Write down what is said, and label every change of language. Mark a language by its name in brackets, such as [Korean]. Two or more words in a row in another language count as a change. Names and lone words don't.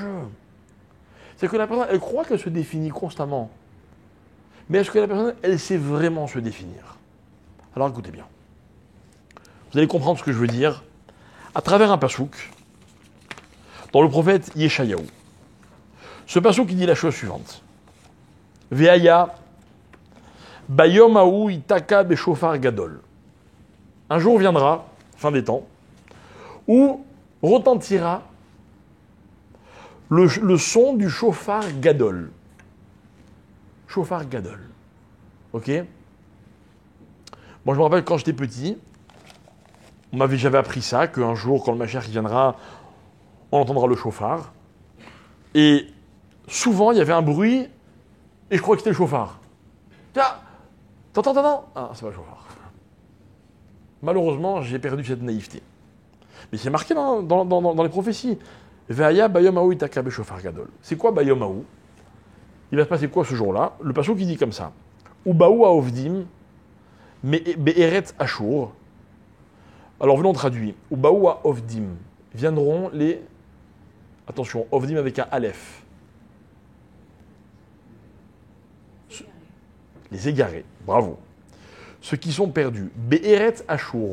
[French] C'est que la personne, elle croit qu'elle se définit constamment. Mais est-ce que la personne, elle sait vraiment se définir? Alors écoutez bien. Vous allez comprendre ce que je veux dire à travers un pasouk dans le prophète Yeshayahu. Ce pasouk qui dit la chose suivante. [Hebrew] והיה ביום ההוא יתקע בשופר גדול. [French] Un jour viendra, fin des temps, où retentira le son du [Hebrew] שופר גדול. שופר גדול. [French] Ok? Moi, je me rappelle quand j'étais petit, j'avais appris ça, qu'un jour, quand le Mashiach viendra, on entendra le shofar. Et souvent, il y avait un bruit, et je crois que c'était le shofar. Tiens, t'entends? Ah, c'est pas le shofar. Malheureusement, j'ai perdu cette naïveté. Mais c'est marqué dans les prophéties. [Hebrew] והיה ביום ההוא יתקע בשופר גדול. [French] C'est quoi [Hebrew] ביום ההוא? [French] Il va se passer quoi ce jour-là? Le passage qui dit comme ça. [Hebrew] ובאו האובדים בארץ אשור. [French] Alors venons traduire. [Hebrew] ובאו האובדים. [French] Viendront les… Attention, ovdim avec un aleph. Les égarés. Bravo. Ceux qui sont perdus. [Hebrew] בארץ אשור.